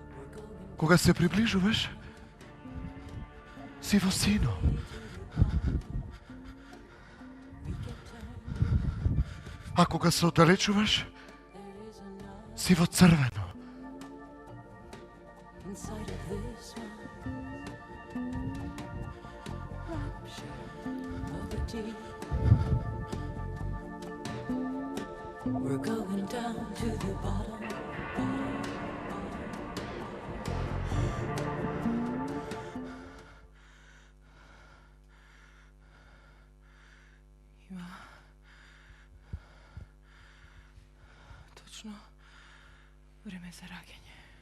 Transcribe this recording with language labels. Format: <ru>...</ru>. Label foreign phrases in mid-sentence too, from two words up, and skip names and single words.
<mk>Кога се приближуваш, си во сино. А кога се оддалечуваш, си во црвено.</mk> <en>inside of this one. Rapture of the deep. We're going down to the bottom.</en> <mk>Има точно време за раѓање.</mk>